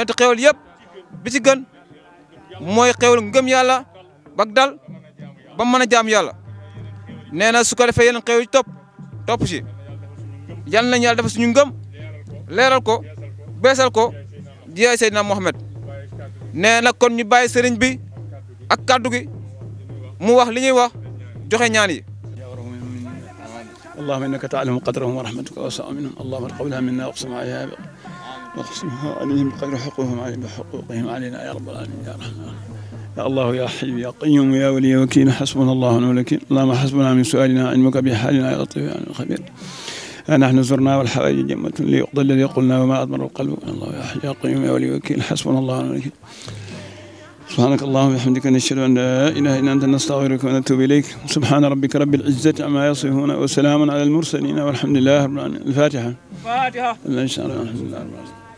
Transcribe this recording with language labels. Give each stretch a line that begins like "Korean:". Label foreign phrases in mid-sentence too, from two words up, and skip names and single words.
Wolof: te xéwal yëpp bi ci gën mooy xéwal ngëm yàlla bak dal ba mën a jaam yàlla nee na su ko defee yeneen xéwal yi topp si yal nañu yàlla dafa suñu ngëm leeral ko beesal ko jiyaay Seydina Mohamed nee na kon ñu bàyyi sëriñ bi ak kaddu gi mu wax li ñuy wax joxe ñaan yi
Arabic: اللهم إنك تعلم قدرهم ورحمتك أوسع منهم اللهم تقبلها منا واقسم عليها واقسمها عليهم بقدر حقوقهم عليهم بحقوقهم علينا يا رب العالمين يا رحمن يا الله يا حي يا قيوم يا ولي وكيل حسبنا الله ونعم الوكيل اللهم حسبنا من سؤالنا علمك بحالنا يا لطيف يا خبير نحن زرنا والحوائج جمة ليقضى الذي قلنا وما أضمر القلب الله يا حي يا قيوم يا ولي وكيل حسبنا الله ونعم الوكيل سبحانك اللهم وبحمدك نشهد أن لا إله إلا أنت نستغفرك ونتوب إليك سبحان ربك رب العزة عما يصفون وسلام على المرسلين والحمد لله رب العالمين الفاتحة.